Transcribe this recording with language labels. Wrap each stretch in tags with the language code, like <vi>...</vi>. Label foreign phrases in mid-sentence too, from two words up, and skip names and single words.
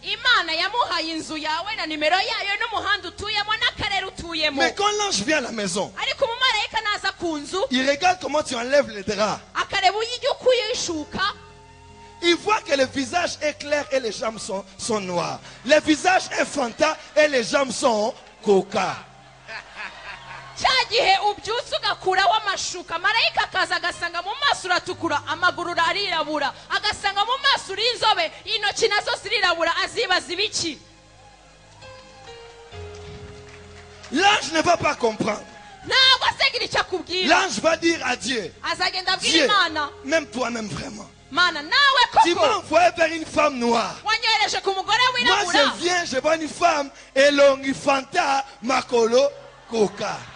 <fr>Mais quand l'ange vient à la maison, il regarde comment tu enlèves les draps. Il voit que le visage est clair et les jambes sont noires. Le visage est fanta et les jambes sont coca.</fr> <rw>cya gihe ubyutse ugakuraho amashuka marayika akaza agasanga mu maso uratukura amaguru arirabura agasanga mu maso uri inzobe intoki nazo zirirabura azibaza ibiki.</rw> <fr>L'ange ne va pas comprendre. L'ange va dire à Dieu, Dieu, même toi-même vraiment, tu m'as envoyé vers une femme noire. Moi je viens, je vois une femme</fr> <ln>elongifanta makolo koka.</ln>